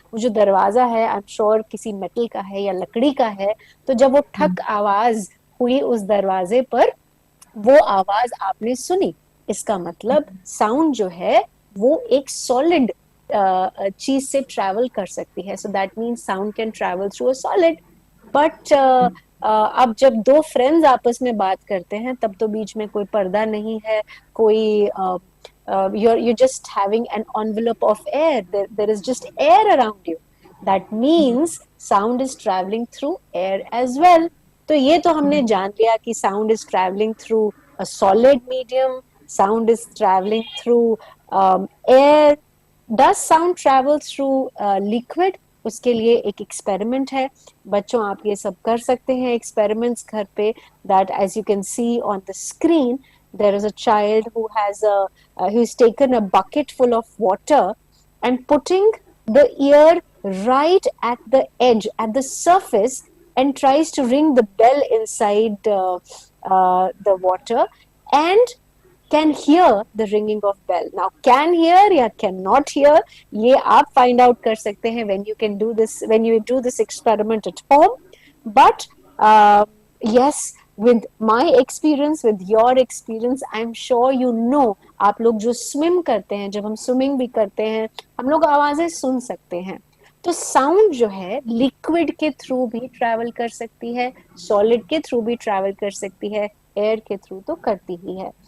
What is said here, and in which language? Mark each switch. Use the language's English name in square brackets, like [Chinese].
[Hindi] वो जो दरवाजा है [English] I am sure [Hindi] किसी मेटल का है या लकड़ी का है, तो जब वो ठक आवाज हुई उस दरवाजे पर, वो आवाज आपने सुनी, इसका मतलब साउंड जो है वो एक सॉलिड चीज से ट्रैवल कर सकती है। [English] So that means sound can travel through a solid. [Hindi] But अब जब दो फ्रेंड्स आपस में बात करते हैं तब तो बीच में कोई पर्दा नहीं है, कोई [English] you're just having an envelope of air. There is just air around you. That means sound is traveling through air as well. [Hindi] तो ये तो हमने जान लिया कि [English] sound is traveling through a solid medium, sound is traveling through air. Does sound travel through liquid? [Hindi] उसके लिए एक एक्सपेरिमेंट है बच्चों, आप ये सब कर सकते हैं एक्सपेरिमेंट्स घर पे. [English] That as you can see on the screen, there is a child who has who's taken a bucket full of water and putting the ear right at the edge, at the surface, and tries to ring the bell inside the water and can hear the ringing of bell. Now can hear या cannot hear, [Hindi] ये आप [English] find out [Hindi] कर सकते हैं [English] when you can do this, when you do this experiment at home. But yes, with my experience, with your experience, I'm sure you know, [Hindi] आप लोग जो swim करते हैं, जब हम swimming भी करते हैं, हम लोग आवाजें सुन सकते हैं. तो साउंड जो है लिक्विड के थ्रू भी ट्रैवल कर सकती है, सॉलिड के थ्रू भी ट्रैवल कर सकती है, एयर के थ्रू तो करती ही है.